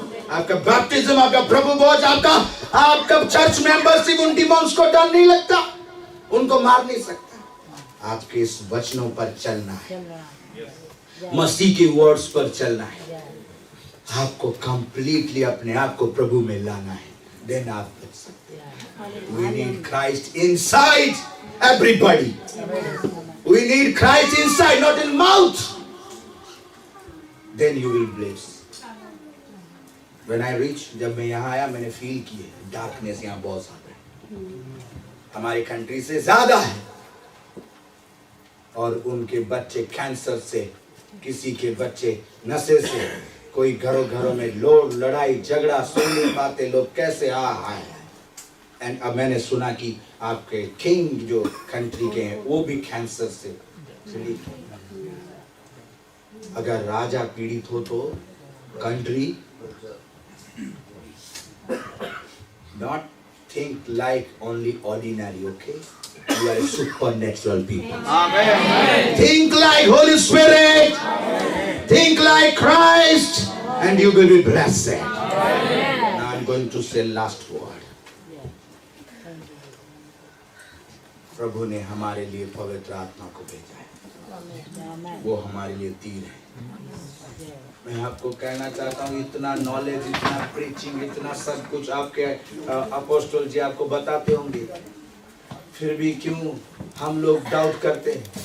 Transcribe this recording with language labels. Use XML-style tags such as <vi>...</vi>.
<hi>आपका बैप्टिज्म, आपका प्रभु भोज, आपका चर्च मेंबरशिप उन डिमॉन्स को डर नहीं लगता, उनको मार नहीं सकता। आपके इस वचनों पर चलना है, मसीह के वर्ड्स पर चलना है, आपको कंप्लीटली अपने आप को प्रभु में लाना है, देन आप बच सकते हैं।</hi> <en>We need Christ inside everybody. We need Christ inside, not in mouth. Then you will bless. When I reached,</en> <hi>जब मैं यहाँ आया, मैंने फील किए डार्कनेस यहाँ बहुत ज्यादा है, हमारी कंट्री से ज्यादा है। और उनके बच्चे कैंसर से, किसी के बच्चे नशे से, कोई घरों में लड़ाई झगड़ा, सुन नहीं पाते लोग कैसे आए। एंड अब मैंने सुना कि आपके किंग जो कंट्री के हैं वो भी कैंसर से पीड़ित हैं। अगर राजा पीड़ित हो तो country,</hi> <en>not think like only ordinary, okay? You are a supernatural people. Amen. Think like Holy Spirit. Think like Christ, and you will be blessed. Now I'm going to say last word.</en> <hi>प्रभु ने हमारे लिए पवित्र आत्मा को भेजा है, वो हमारे लिए तीर है। मैं आपको कहना चाहता हूँ, इतना नॉलेज, इतना प्रीचिंग, इतना सब कुछ आपके अपोस्टल जी आपको बताते होंगे, फिर भी क्यों हम लोग डाउट करते हैं?</hi>